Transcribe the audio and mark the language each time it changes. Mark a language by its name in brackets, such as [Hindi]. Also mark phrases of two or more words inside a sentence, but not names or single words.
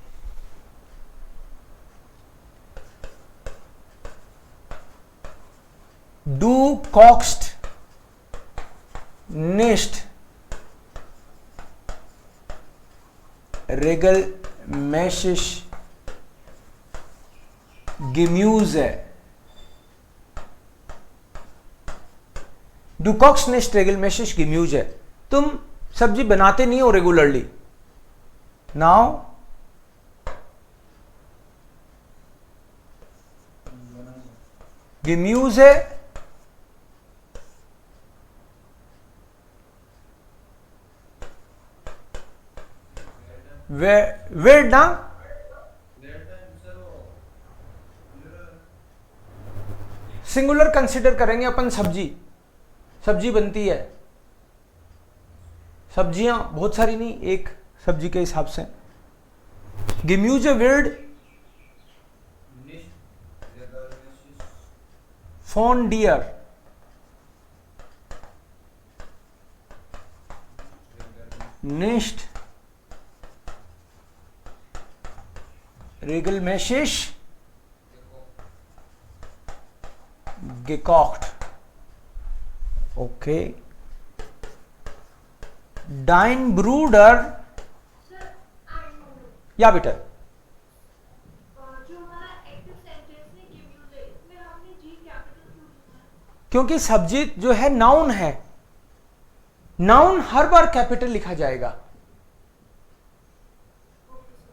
[German] Du kochst nicht regelmäßig Gemüse. Du kochst nicht regelmäßig Gemüse. [Hindi] तुम सब्जी बनाते नहीं हो रेगुलरली. Now [German] Gemüse wird [Hindi] ना [English] singular consider [Hindi] करेंगे अपन. सब्जी बनती है, सब्जियां बहुत सारी नहीं, एक सब्जी के हिसाब से. [German] Gemüse wird von dir nicht regelmäßig gekocht. Okay. Dein Bruder. [Hindi] या बेटा जो हमारा [English] active sentence [Hindi] है गिव यूज इसमें हमने [English] G capital [Hindi] क्यों लिखा है? क्योंकि सब्जेक्ट जो है नाउन है, नाउन हर बार कैपिटल लिखा जाएगा.